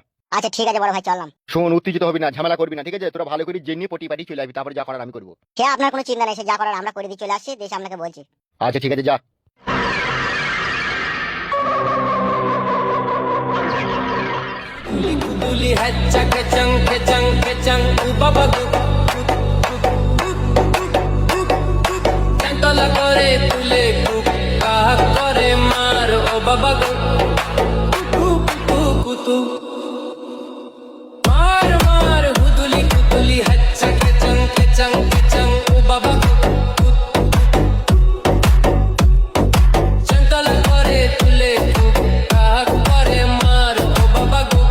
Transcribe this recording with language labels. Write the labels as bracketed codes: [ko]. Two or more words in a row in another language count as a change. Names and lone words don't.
[bn] আচ্ছা ঠিক আছে বড় ভাই, চললাম। শোন, উত্তেজিত হবি না, ঝামেলা করবি না, ঠিক আছে? তোরা ভালো করে জেনে পটি পাটি চলে আসবি, তারপর যা করার আমি করবো। সে আপনার কোনো চিন্তা নেই, সে যা করার আমরা করে দিয়ে চলে আসছি, দেশ আপনাকে বলছি। আচ্ছা ঠিক আছে, যা। Duli hacca kecang ubaba Tantola kore tule kaha kore mar o baba kutu mar huduli hacca kecang ubaba Tantola kore tule kaha kore mar o baba